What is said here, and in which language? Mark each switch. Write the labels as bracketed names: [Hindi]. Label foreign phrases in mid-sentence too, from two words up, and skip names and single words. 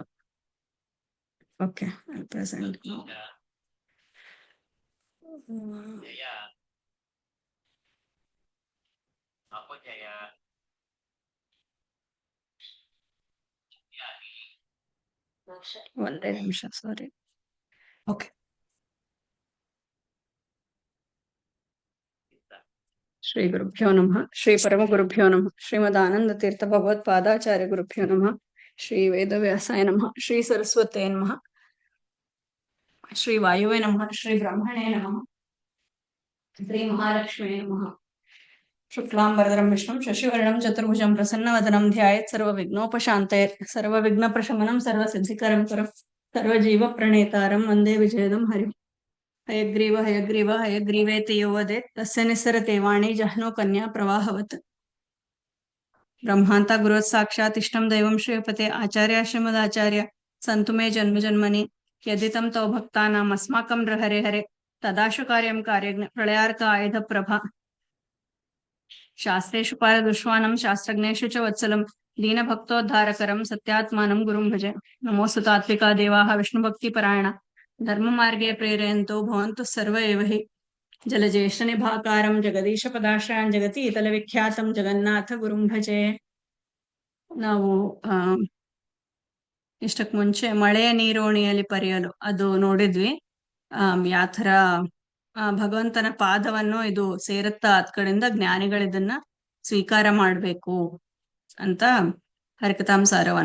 [English] okay, present. [Kannada] ಒಂದೇ ನಿಮಿಷ, ಸಾರಿ. ಓಕೆ. [Sanskrit] ಶ್ರೀ ಗುರುಭ್ಯೋ ನಮಃ. ಶ್ರೀ ಪರಮ ಗುರುಭ್ಯೋ ನಮಃ. ಶ್ರೀಮದ್ ಆನಂದ ತೀರ್ಥ ಭಗವತ್ಪಾದಾಚಾರ್ಯ ಗುರುಭ್ಯೋ ನಮಃ. ಶ್ರೀ ವೇದವ್ಯಾಸಾಯ ನಮಃ. ಶ್ರೀ ಸರಸ್ವತೇ ನಮಃ. ಶ್ರೀ ವಾಯುವೇ ನಮಃ. ಶ್ರೀ ಬ್ರಹ್ಮಣೇ ನಮಃ. ಶ್ರೀ ಮಹಾಲಕ್ಷ್ಮೀ ನಮಃ. ಶುಕ್ಲಾಂಬರಧರಂ ವಿಷ್ಣುಂ ಶಶಿವರ್ಣಂ ಚತುರ್ಭುಜಂ ಪ್ರಸನ್ನವದನಂ ಧ್ಯಾಯೇತ್ ಸರ್ವವಿಘ್ನೋಪಶಾಂತಯೇತ್. ಸರ್ವವಿಘ್ನಪ್ರಶಮನಂ ಸರ್ವಸಿದ್ಧಿಕರಂ ಪರಂ ಸರ್ವಜೀವ ಪ್ರಣೇತಾರಂ ವಂದೇ ವಿಜಯದಂ ಹರಿಂ. ಹಯಗ್ರೀವ ಹಯಗ್ರೀವ ಹಯಗ್ರೀವೇತಿ ಯೋ ವದೇತ್ ತಸ್ಯ ನಿಸ್ಸರತೆ ವಾಣಿ ಜಹ್ನೋ ಕನ್ಯಾ ಪ್ರವಾಹವತ್. ಬ್ರಹ್ಮಾಂತ ಗುರುವತ್ ಸಾಕ್ಷಾತ್ ಇಷ್ಟಂ ದೈವಂ ಶ್ರೀಯಪತೆ ಆಚಾರ್ಯ ಶ್ರೀಮದಾಚಾರ್ಯ ಸಂತು ಮೇ ಜನ್ಮ ಜನ್ಮನಿ ಯದಿತಂ ತವ ಭಕ್ತಾನಾಂ ಅಸ್ಮಾಕಂ ಹರೆ ಹರೆ ತದಾಶು ಕಾರ್ಯಂ ಕಾರ್ಯಜ್ಞ ಪ್ರಳಯಾರ್ಕ ಆಯುಧ ಪ್ರಭಾ. ಶಾಸ್ತ್ರೇಷು ಪಾರದುಷ್ವಾನಂ ಶಾಸ್ತ್ರಜ್ಞೇಷು ಚ ವತ್ಸಲಂ ದೀನಭಕ್ತೋದ್ಧಾರಕರಂ ಸತ್ಯಾತ್ಮಾನಂ ಗುರುಂ ಭಜೆ. ನಮೋಸ್ತು ತಾತ್ವಿಕಾ ದೇವಾಃ ವಿಷ್ಣುಭಕ್ತಿ ಪರಾಯಣ ಧರ್ಮ ಮಾರ್ಗೇ ಪ್ರೇರಯಂತೋ ಭವಂತು ಸರ್ವ ಏವ ಹಿ. ಜಲಜ್ಯೇಷ್ಠ ನಿಭಾಕಾರಂ ಜಗದೀಶ ಪದಾಶ್ರಯಾನ್ ಜಗತಿ ಇತಲ ವಿಖ್ಯಾತಂ ಜಗನ್ನಾಥ ಗುರುಂ ಭಜೆ. [Kannada] ನಾವು ಇಷ್ಟಕ್ ಮುಂಚೆ ಮಳೆಯ ನೀರೋಣಿಯಲ್ಲಿ ಪರಿಯಲು ಅದು ನೋಡಿದ್ವಿ. ಯಾಥರ ಭಗವಂತನ ಪಾದವನ್ನು ಇದು ಸೇರುತ್ತಾ ಅದ್ ಕಡೆಯಿಂದ ಜ್ಞಾನಿಗಳು ಇದನ್ನ ಸ್ವೀಕಾರ ಮಾಡ್ಬೇಕು ಅಂತ ಹರಿಕಥಾಂಸಾರವನ್ನು.